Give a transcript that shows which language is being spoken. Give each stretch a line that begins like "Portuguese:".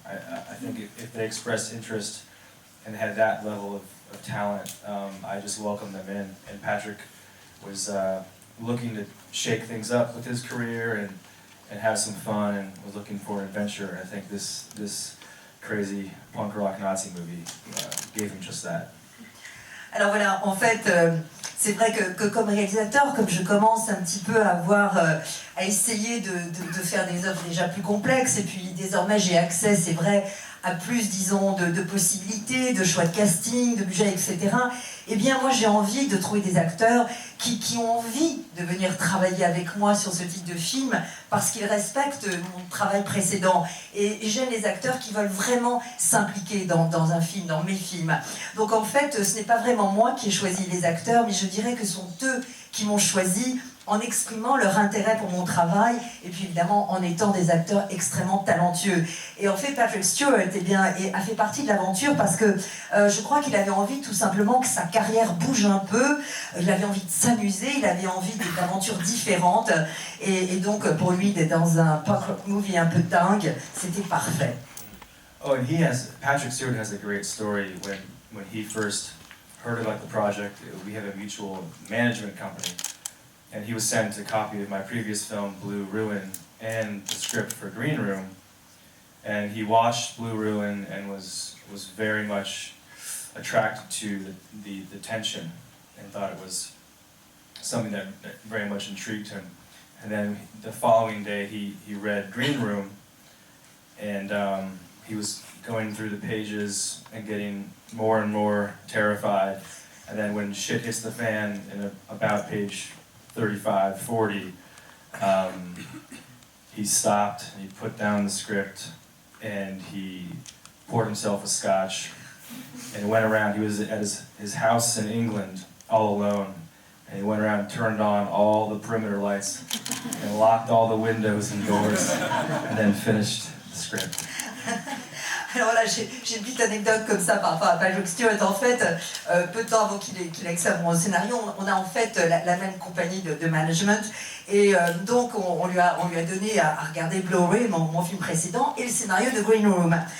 English: I think if they expressed interest and had that level of talent, I just welcomed them in. And Patrick was looking to shake things up with his career and have some fun and was looking for an adventure. I think this crazy punk rock Nazi movie gave him just that.
French: Alors voilà, en fait, c'est vrai que comme réalisateur, comme je commence un petit peu à essayer de faire des œuvres déjà plus complexes, et puis désormais j'ai accès, c'est vrai, à plus, disons, de possibilités, de choix de casting, de budget, etc. Eh bien, moi, j'ai envie de trouver des acteurs qui ont envie de venir travailler avec moi sur ce type de film parce qu'ils respectent mon travail précédent. Et j'aime les acteurs qui veulent vraiment s'impliquer dans un film, dans mes films. Donc, en fait, ce n'est pas vraiment moi qui ai choisi les acteurs, mais je dirais que ce sont eux qui m'ont choisi en exprimant leur intérêt pour mon travail et puis évidemment en étant des acteurs extrêmement talentueux. Et en fait, Patrick Stewart a fait partie de l'aventure parce que je crois qu'il avait envie tout simplement que sa carrière bouge un peu, il avait envie de s'amuser, il avait envie d'aventures différentes et donc pour lui d'être dans un punk rock movie un peu dingue, c'était parfait.
English: Oh, and Patrick Stewart has a great story when he first heard about the project. We have a mutual management company. And he was sent a copy of my previous film, Blue Ruin, and the script for Green Room. and he watched Blue Ruin and was very much attracted to the tension and thought it was something that very much intrigued him. And then the following day he read Green Room, and he was going through the pages and getting more and more terrified. And then when shit hits the fan in about page 35, 40, he stopped, he put down the script, and he poured himself a scotch and went around. He was at his house in England all alone, and he went around and turned on all the perimeter lights and locked all the windows and doors, and then finished the script.
French: Alors là, j'ai une petite anecdote comme ça par rapport à Patrick Stewart. En fait, peu de temps avant qu'il ait accès à mon scénario, on a en fait la même compagnie de management. Et donc, on lui a donné à regarder Blue Ruin, mon film précédent, et le scénario de Green Room.